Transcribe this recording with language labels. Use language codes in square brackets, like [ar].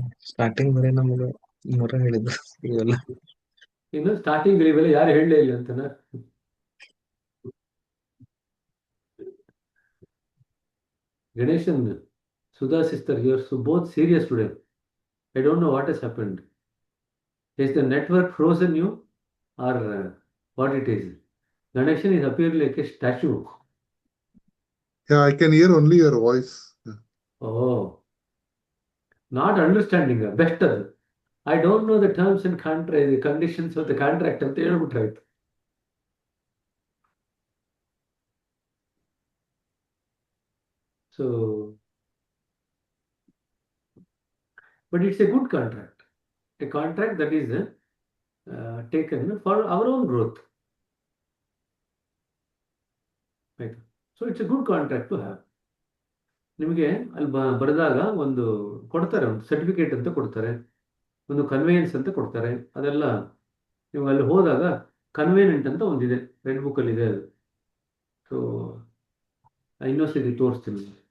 [kn] Starting ಬರೀ ನಮ್ಗೆ ಮೊರ ಹೇಳಿದ್ರು ಇವೆಲ್ಲ. ಇನ್ನು ಸ್ಟಾರ್ಟಿಂಗ್ ಇವೆಲ್ಲ ಯಾರು ಹೇಳಲೇ ಇಲ್ಲ ಅಂತನ. [en] Ganeshan, Sudha sister, you are both serious today. I don't know what has happened. Is the network frozen you or what it is? Ganeshan is appearing like a statue. Yeah, I can hear only your voice. Oh, not understanding. Best ಅದು. I don't know the terms and the conditions of the contract [kn] ಅಂತ ಹೇಳ್ಬಿಟ್ರಾಯ್ತು. [en] So, but it's a good contract. A contract that is taken for our own growth. Right? So it's a good contract to have. [kn] ನಿಮಗೆ ಅಲ್ಲಿ ಬರೆದಾಗ ಒಂದು ಕೊಡ್ತಾರೆ, ಒಂದು certificate ಅಂತ ಕೊಡ್ತಾರೆ, ಒಂದು ಕನ್ವೇಯನ್ಸ್ ಅಂತ ಕೊಡ್ತಾರೆ. ಅದೆಲ್ಲ ನೀವು ಅಲ್ಲಿ ಹೋದಾಗ ಕನ್ವೇನೆಂಟ್ ಅಂತ ಒಂದಿದೆ, ರೆಡ್ ಬುಕ್ಕಲ್ಲಿ ಇದೆ ಅದು. ಸೊ ಇನ್ನೊಂದ್ಸತಿ ತೋರಿಸ್ತೀನಿ.